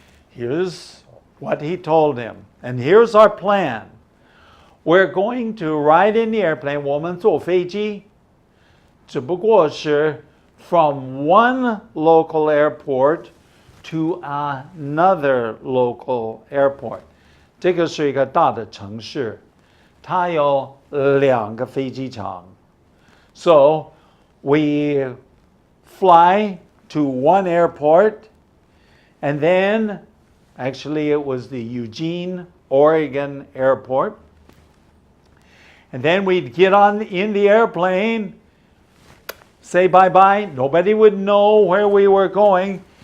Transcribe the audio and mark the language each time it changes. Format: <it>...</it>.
<en>Here's what he told him. And here's our plan. We're going to ride in the airplane.</en> <zh>我们坐飞机只不过是</zh> <en>from one local airport to another local airport.</en> <zh>这个是一个大的城市，它有2个飞机场。</zh> <en>So we fly to one airport, and then actually it was the Eugene, Oregon airport. And then we'd get in the airplane, say bye-bye. Nobody would know where we were going.</en>